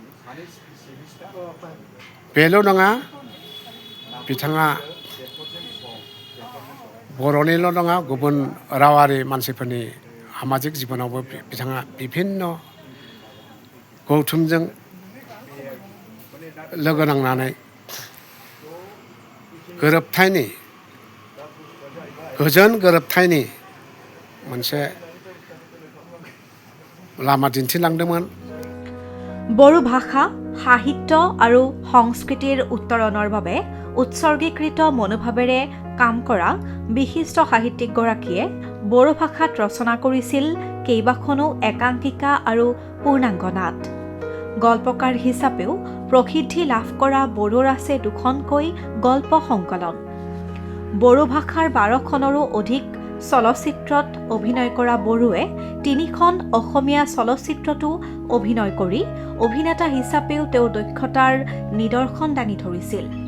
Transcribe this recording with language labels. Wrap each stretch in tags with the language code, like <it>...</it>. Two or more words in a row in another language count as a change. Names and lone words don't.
<brx>बेल' नङा बिथाङा बर'निल' नङा गुबुन रावारि मानसिफोरनि सामाजिक जिबनावबो बिथाङा बिभिन्न गौथुमजों लोगो नांनानै गोजोन गोरोबथायनि मोनसे लामा दिन्थिलांदोंमोন</brx> <as>বড়ো ভাষা সাহিত্য আৰু সংস্কৃতিৰ উত্তৰণৰ বাবে উৎসৰ্গীকৃত মনোভাৱেৰে কাম কৰা বিশিষ্ট সাহিত্যিকগৰাকীয়ে বড়ো ভাষাত ৰচনা কৰিছিল কেইবাখনো একাংকিকা আৰু পূৰ্ণাংগ নাট গল্পকাৰ হিচাপেও প্ৰসিদ্ধি লাভ কৰা বড়োৰ আছে দুখনকৈ গল্প সংকলন বড়ো ভাষাৰ 12খনৰো অধিক চলচ্চিত্ৰত অভিনয় কৰা বড়োৱে 3খন অসমীয়া চলচ্চিত্ৰতো অভিনয় কৰি অভিনেতা হিচাপেও তেওঁ দক্ষতাৰ নিদৰ্শন দাঙি ধৰিছিল</as>